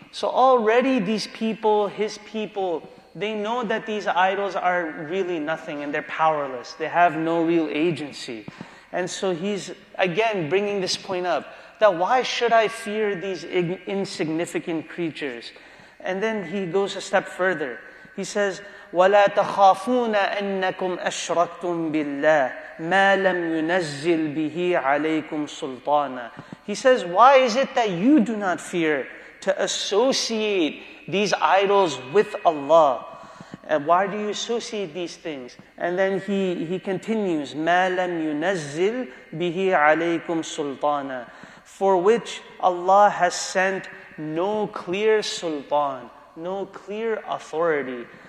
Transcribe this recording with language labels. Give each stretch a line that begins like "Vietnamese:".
English: So already these people, his people, they know that these idols are really nothing and they're powerless. They have no real agency. And so he's, again, bringing this point up, that why should I fear these insignificant creatures? And then he goes a step further. He says,
Arabic: وَلَا تَخَافُونَ أَنَّكُمْ أَشْرَكْتُمْ بِاللَّهِ مَا لَمْ يُنَزِّلْ بِهِ عَلَيْكُمْ سُلْطَانًا.
English: He says, why is it that you do not fear to associate these idols with Allah? And why do you associate these things? And then he continues,
Arabic: مَا لَمْ يُنَزِّلْ بِهِ عَلَيْكُمْ سُلْطَانًا,
English: for which Allah has sent no clear sultan, no clear authority.